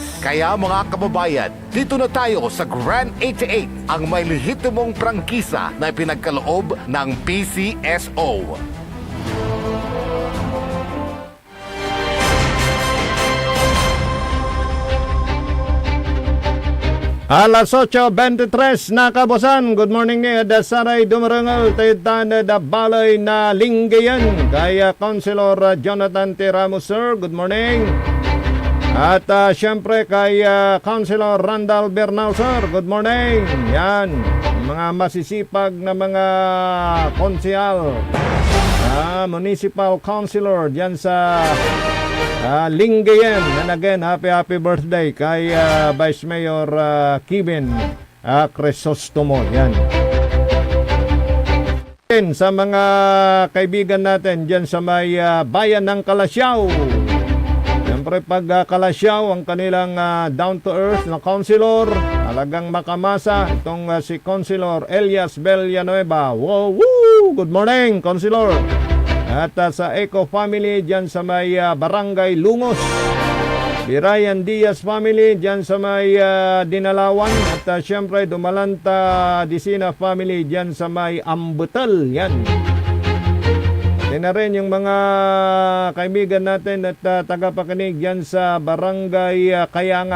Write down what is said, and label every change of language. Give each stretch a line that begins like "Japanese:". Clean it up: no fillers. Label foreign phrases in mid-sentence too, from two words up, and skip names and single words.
Filipino: Kaya mga kababayan, dito na tayo sa Grand 88, ang may lehitimong prangkisa na pinagkaloob ng PCSO. Alas 8:23 na kabosan.
English: Good morning ni Dasaray Dumarangal Taytan da Balay na Lingayen.
Filipino: Kaya Councilor Jonathan T.
English: Ramos, sir. Good morning.
Filipino: At syempre kay Councilor Randall Bernal, sir.
English: Good morning. Yan.
Filipino: Mga masisipag na mga konsehal. Municipal Councilor dyan sa Lingayen.
English: And again, happy birthday kay Vice Mayor Kevin Crisostomo. Yan.
Filipino: Sa mga kaibigan natin dyan sa may bayan ng Kalasyaw. Siyempre pag Kalasyaw, ang kanilang
English: down to earth
Filipino: na councilor, talagang makamasa. Itong si Councilor Elias Villanueva. Wow, woo!
English: Good morning,
Filipino: Councilor. At sa Eco family dyan sa may Barangay Lungos. Si Ryan Diaz family dyan sa may Dinalawan. At syempre Dumalanta Disina family dyan sa may Ambutal. Yan. Yan na rin yung mga kaibigan natin at tagapakinig dyan sa Barangay Kayanga.